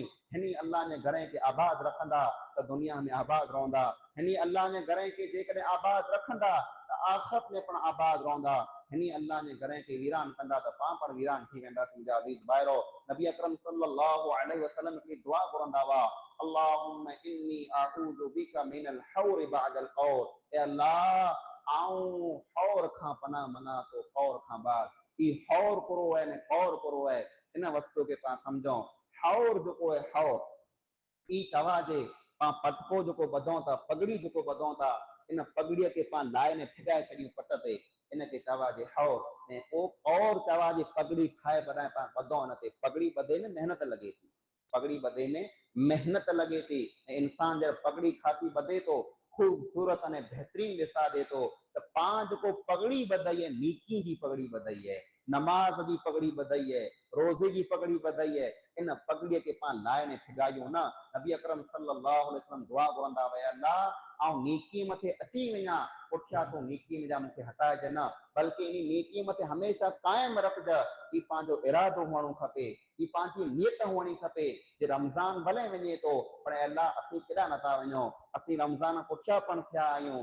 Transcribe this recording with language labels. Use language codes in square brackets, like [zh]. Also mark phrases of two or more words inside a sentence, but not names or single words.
[sd] हिनी अल्लाह जे घर खे आबाद रखंदा त दुनिया में आबाद रहंदा, हिनी अल्लाह जे घर खे जेकॾहिं आबाद रखंदा त आख़िरत में पण आबाद रहंदा। हिनी अल्लाह जे घर के वीरान कंदा त पां पण वीरान थी वेंदासीं। मुंहिंजा अज़ीज़ भाइरो, नबी अकरम सल्लल्लाहु अलैहि वसल्लम हिकिड़ी दुआ घुरंदा हुआ, [ar] اللهم إني أعوذ بك من الحور بعد الكور. [sd] ए अल्लाह आऊं हौर खां पनाह मना तो कौर खां बाद। ई हौर कुरो है ने कौर कुरो है, इन वस्तु के पां समझो। हौर जो है हौर ई चवा जे पां पटको जो बधूं था, पगड़ी जो बधूं था, इन पगड़ीअ के पां लाए ने फिगाए छॾियूं पट ते, इन के चवा जे हौर। ऐं ओ और चवा जे पगड़ी खाए बधाए पां बधूं इन ते। पगड़ी बधे में मेहनत लगे थी, पगड़ी बधे में मेहनत लगे थी। इंसान जब पगड़ी खासी बधे तो खूबसूरत अने बेहतरीन ॾिसाजे थो। त पां जो पगड़ी बधई है, नीकी जी पगड़ी बधई है, नमाज की पगड़ी बधई है, रोज़े की पगड़ी बधई है। इन पगड़ीअ के पां लाए ने फिगायूं न। नबी अकरम सल्लल्लाहु अलैहि वसल्लम दुआ घुरंदा हुआ, अल्लाह आऊं नीकी मथे अची वञा, पुठियां तूं नीकी मुंहिंजा मूंखे हटाइजे न, बल्कि इन नीकी मथे हमेशह कायम रखज। ई पंहिंजो इरादो हुअणो खपे, ई पंहिंजी नियत हुअणी खपे। जे रमज़ान भले वञे थो, पर अल्लाह असीं केॾा नथा वञूं, असीं रमज़ान पुठियां पण थिया आहियूं।